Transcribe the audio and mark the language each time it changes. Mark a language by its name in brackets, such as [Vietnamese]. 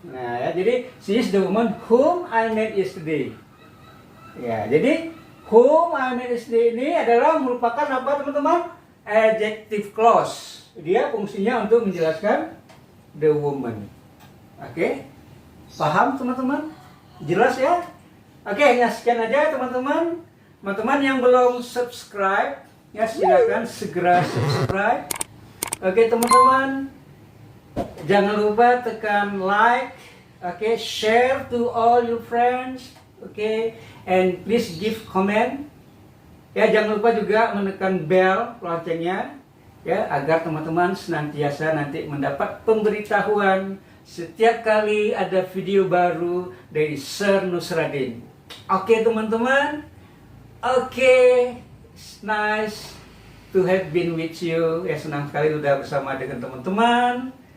[Indonesian] Nah, ya, jadi [English] she is the woman whom I met yesterday. [Indonesian] Ya, jadi [English] whom I met yesterday [Indonesian] ini adalah merupakan apa, teman-teman? Adjective clause. Dia fungsinya untuk menjelaskan the woman. Oke? Paham, teman-teman? Jelas ya? Oke, ya sekian aja, teman-teman. Teman-teman yang belum subscribe, ya silakan segera subscribe. Oke, teman-teman. Jangan lupa tekan like, [English] okay, share to all your friends, okay, and please give comment. [Indonesian] Ya, jangan lupa juga menekan bell loncengnya, ya, agar teman-teman senantiasa nanti mendapat pemberitahuan setiap kali ada video baru dari Sir Nusradin. Oke, teman-teman, oke, [English] nice to have been with you. [Indonesian] Ya, senang sekali sudah bersama dengan teman-teman.